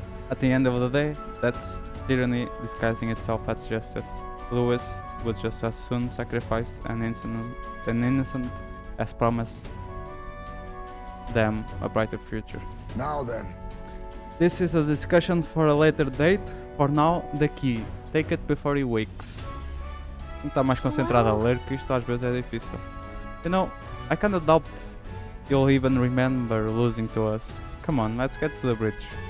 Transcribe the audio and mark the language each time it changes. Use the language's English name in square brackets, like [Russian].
[English] At the end of the day, that's tyranny disguising itself as justice. Lewis would just as soon sacrifice an innocent as promised them a brighter future. Now then. This is a discussion for a later date. For now, the key. Take it before he wakes. [Portuguese] Tem que estar mais concentrado a ler, que isto às vezes é difícil. [English] You know, I kinda doubt you'll even remember losing to us. Come on, let's get to the bridge.